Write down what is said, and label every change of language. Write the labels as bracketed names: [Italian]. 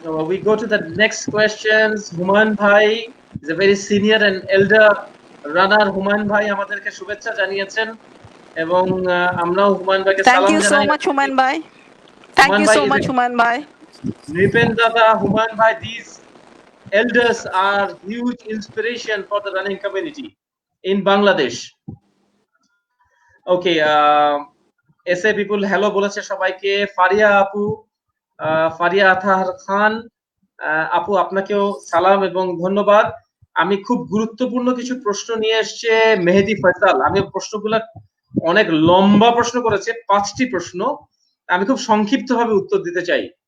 [English] we go to the next questions. Humayun Bhai is a very senior and elder runner. [Bangla] Humayun ভাই আমাদেরকে শুভেচ্ছা জানিয়েছেন, এবং আমরাও হুমায়ুন ভাইকে সালাম জানাই। [English] Thank you so much Humayun Bhai, thank you so much Humayun Bhai. Nripen Dada, Humayun Bhai, these elders are huge inspiration for the running community in Bangladesh. Okay, [Bangla] SA people hello বলেছে সবাইকে। ফারিয়া আপু, ফারিয়া আতাহার খান আপু, আপনাকেও সালাম এবং ধন্যবাদ। আমি খুব গুরুত্বপূর্ণ কিছু প্রশ্ন নিয়ে এসছে মেহেদি ফয়সাল। আমি প্রশ্নগুলো অনেক লম্বা প্রশ্ন করেছে, 5টি প্রশ্ন, আমি খুব সংক্ষিপ্ত ভাবে উত্তর দিতে চাই।